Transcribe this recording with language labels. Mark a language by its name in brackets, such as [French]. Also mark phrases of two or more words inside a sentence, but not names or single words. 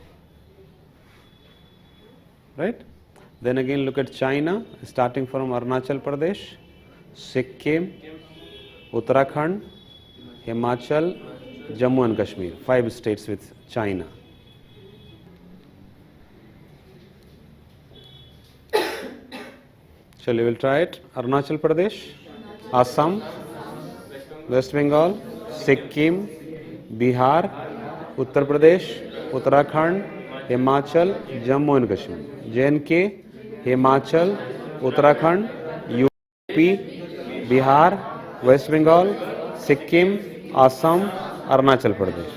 [English] Right. Then again look at China, starting from Arunachal Pradesh, Sikkim, Uttarakhand, Himachal, Jammu and Kashmir. 5 states with China. Shall we'll try it. Arunachal Pradesh, Assam, West Bengal, Sikkim, Bihar, Uttar Pradesh, Uttarakhand, Himachal, Jammu and Kashmir. J&K, Himachal, Uttarakhand, UP, Bihar, West Bengal, Sikkim, Assam, Arunachal Pradesh.